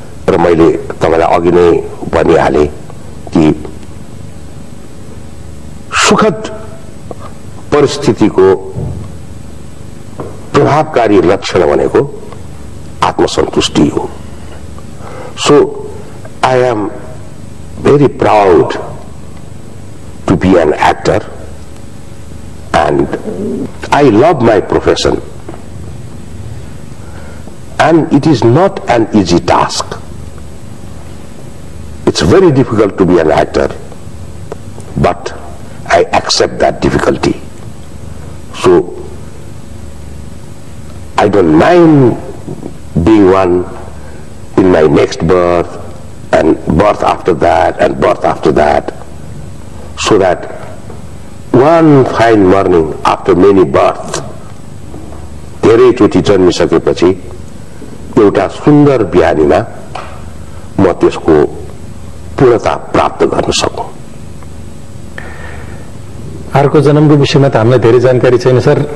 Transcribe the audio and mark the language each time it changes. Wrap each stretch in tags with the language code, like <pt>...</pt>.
<ne>र मैले तपाईलाई अघि नै भनिहाले कि सुखद परिस्थितिको प्रभावकारी लक्षण भनेको आत्मसन्तुष्टि हो।</ne> <en>So I am very proud to be an actor and I love my profession and it is not an easy task. It's very difficult to be an actor but I accept that difficulty. So I don't mind being one in my next birth and birth after that and birth after that, so that one fine morning after many births</en> <ne>धेरैचोटि जन्मिसकेपछि एउटा सुन्दर बिहानीमा म त्यसको पूर्णता प्राप्त गर्न सकूं। अर्को जन्मको विषयमा त हामीलाई धेरै जानकारी छैन सर।</ne>